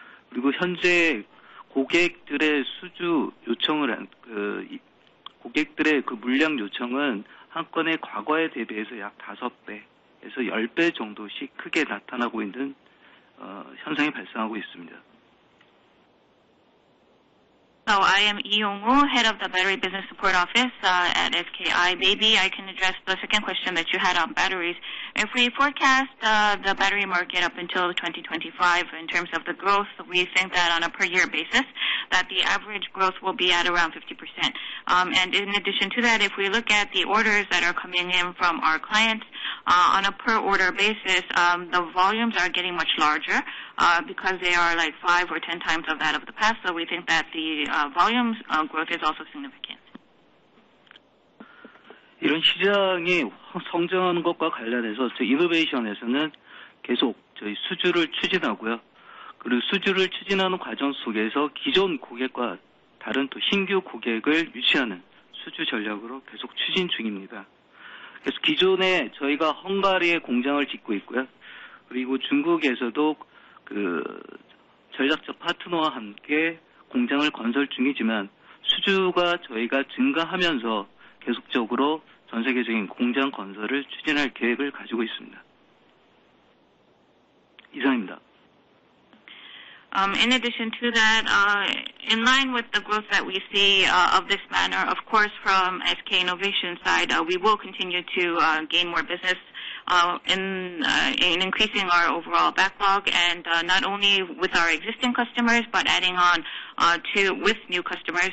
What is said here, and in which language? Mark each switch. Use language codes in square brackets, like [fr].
[ko] 그리고 현재 고객들의 수주 요청을 고객들의 그 물량 요청은 한 건의 과거에 대비해서 약 5배에서 10배 정도씩 크게 나타나고 있는 현상이 발생하고 있습니다. [en] So I am Lee Yong-woo, head of the Battery Business Support Office at SKI. Maybe I can address the second question that you had on batteries. If we forecast the battery market up until 2025 in terms of the growth, we think that on a per year basis, that the average growth will be at around 50%. And in addition to that, if we look at the orders that are coming in from our clients on a per order basis, the volumes are getting much larger because they are like 5 or 10 times of that of the past. So we think that the volumes growth is also significant. [ko] 이런 시장이 성장하는 것과 관련해서 저희 이노베이션에서는 계속 저희 수주를 추진하고요. 그리고 수주를 추진하는 과정 속에서 기존 고객과 다른 또 신규 고객을 유치하는 수주 전략으로 계속 추진 중입니다. 그래서 기존에 저희가 헝가리에 공장을 짓고 있고요. 그리고 중국에서도 그 전략적 파트너와 함께 공장을 건설 중이지만 수주가 저희가 증가하면서 계속적으로 전 세계적인 공장 건설을 추진할 계획을 가지고 있습니다. 이상입니다. [en] In addition to that, in line with the growth that we see of this manner, of course, from SK Innovation side, we will continue to gain more business in increasing our overall backlog, and not only with our existing customers, but adding on with new customers.